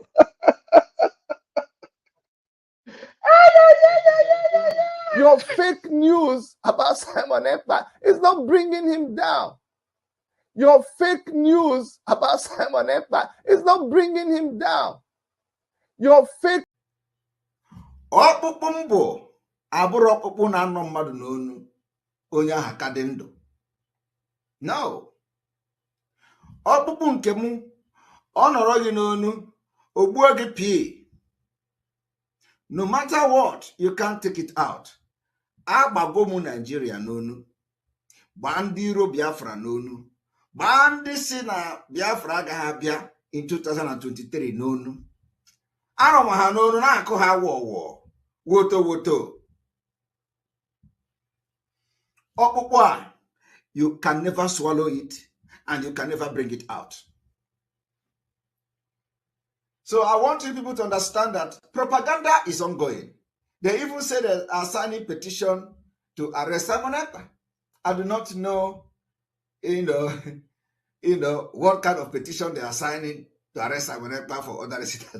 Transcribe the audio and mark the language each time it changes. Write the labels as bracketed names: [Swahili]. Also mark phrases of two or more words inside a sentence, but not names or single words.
[English] Your fake news about Simon Ekpa is not bringing him down. Your fake news about Simon Ekpa is not bringing him down. Your fake. [Igbo] Ọkpụkpụ mbụ abụrụ ọkpụkpụ na-anọ mmadụ n'onu onye aha ka dị ndụ. [English] No. [Igbo] Ọkpụkpụ nke mụ ọ nọrọ gị n'onu ogbuo gị pii. [English] No matter what, you can't take it out. [Igbo] Agbago mu Nigeria n'onu. Gbaa ndị iro Biafra n'onu. Gbaa ndị si na Biafra agaghị abịa in 2023 n'onu. Arọ ma ha n'onu na-akụ ha wọwọ. Woto woto. Ọkpụkpụ a, [English] you can never swallow it and you can never bring it out. So I want you people to understand that propaganda is ongoing. They even say they are signing petition to arrest Simon Ekpa. I do not know, what kind of petition they are signing to arrest Simon Ekpa for other reasons.